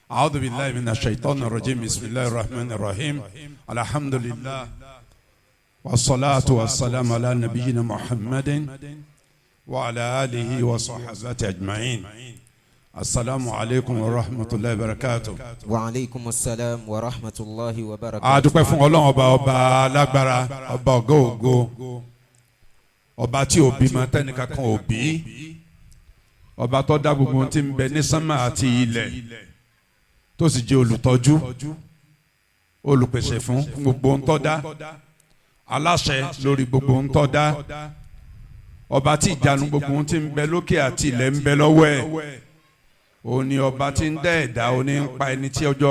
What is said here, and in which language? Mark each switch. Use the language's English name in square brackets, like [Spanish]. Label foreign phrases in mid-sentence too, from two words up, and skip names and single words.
[Arabic] أعوذ بالله من الشيطان الرجيم بسم الله الرحمن الرحيم الحمد لله والصلاة والسلام على نبينا محمد وعلى آله وصحبه أجمعين السلام عليكم ورحمة الله وبركاته. وعليكم السلام ورحمة الله وبركاته. [Yoruba] adúpẹ́ fún Ọlọ́run ọba alágbára ọba ògo ọba tí ó bímọ tẹ́nìkan kan ò bí ọba tó dá gbogbo tí ń bẹ ní sánmà àti ilẹ̀ tó sì jẹ́ olùtọ́jú olùpèsè fún gbogbo ń tó dá aláṣẹ lórí gbogbo ń tó dá ọba tí ìjánu gbogbo tí ń bẹ lókè àti ilẹ̀ ń bẹ lọ́wọ́ ẹ̀ ó ní ọba tí ń dá ẹ̀dá ó ní ń pa ẹni tí ọjọ́